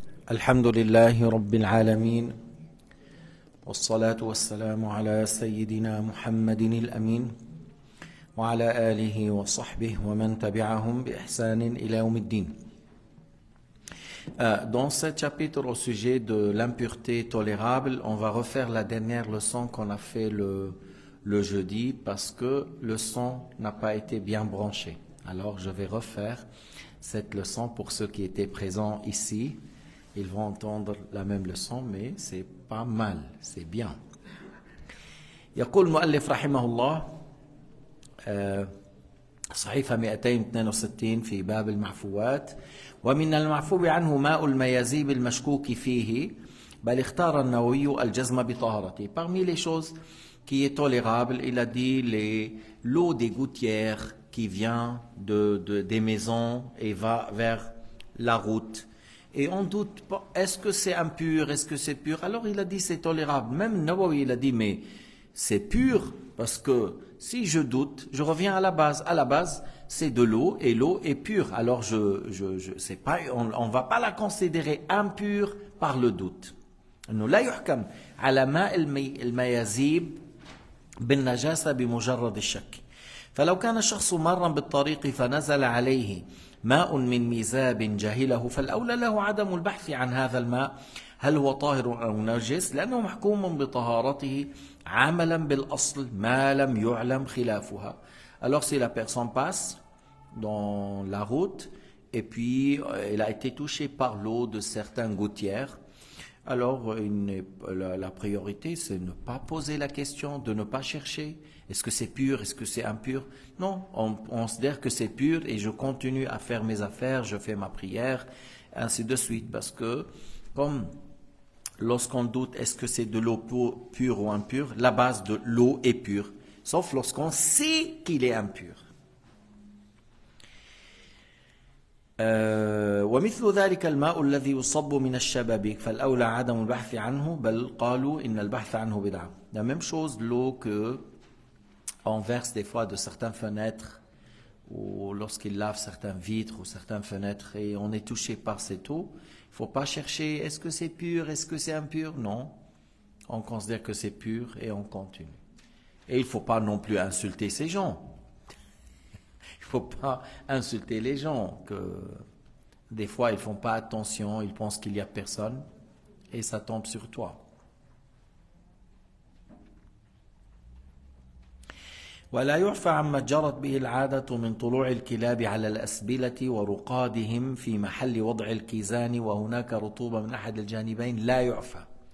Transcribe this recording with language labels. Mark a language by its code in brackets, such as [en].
[ar] الحمد لله رب العالمين والصلاة والسلام على سيدنا محمد الأمين وعلى آله وصحبه ومن تبعهم بإحسان إلى يوم الدين. [fr] Dans ce chapitre au sujet de l'impureté tolérable, on va refaire la dernière leçon qu'on a fait le jeudi parce que le son n'a pas été bien branché. Alors je vais refaire cette leçon pour ceux qui étaient présents ici. Ils vont entendre la même leçon, mais c'est pas mal, c'est bien. [ar] يقول المؤلف رحمه الله صحيفة 262 في باب المعفوات: ومن المعفو عنه ماء الميازيب المشكوك فيه بل اختار النووي الجزم بطهارته. [fr] Parmi les choses qui est tolérable, il a dit l'eau des gouttières qui vient des maisons et va vers la route. Et on doute pas, est-ce que c'est impur, est-ce que c'est pur? Alors il a dit c'est tolérable. Même Nawawi il a dit mais c'est pur parce que si je doute, je reviens à la base. À la base, c'est de l'eau et l'eau est pure. Alors c'est pas, on va pas la considérer impure par le doute. [ar] إنه لا يحكم على ماء الميازيب بالنجاسة بمجرد الشك. فلو كان الشخص مرا بالطريق فنزل عليه ماء من ميزاب جهله فالأولى له عدم البحث عن هذا الماء هل هو طاهر أو نجس لأنه محكوم بطهارته عملا بالأصل ما لم يعلم خلافها. [fr] Alors si la personne passe dans la route et puis elle a été touchée par l'eau de certaines gouttières, alors la priorité c'est de ne pas poser la question, de ne pas chercher est-ce que c'est pur, est-ce que c'est impur. Non, on considère que c'est pur et je continue à faire mes affaires, je fais ma prière, ainsi de suite. Parce que comme lorsqu'on doute est-ce que c'est de l'eau pure ou impure, la base de l'eau est pure, sauf lorsqu'on sait qu'il est impur. [ar] ومثل ذلك الماء الذي يصب من الشبابيك فالأولى عدم البحث عنه بل قالوا إن البحث عنه بدعة. [fr] La même chose l'eau que on verse des fois de certaines fenêtres ou lorsqu'il lave certaines vitres ou certaines fenêtres et on est touché par cette eau, il ne faut pas chercher est-ce que c'est pur, est-ce que c'est impur. Non, on considère que c'est pur et on continue. Et il ne faut pas non plus insulter ces gens. Il ne faut pas insulter les gens, que des fois ils ne font pas attention, ils pensent qu'il n'y a personne et ça tombe sur toi. [ar] ولا يعفى عما جرت به العادة من طلوع الكلاب على الأسبلة ورقادهم في محل وضع الكيزان وهناك رطوبة من أحد الجانبين لا يعفى.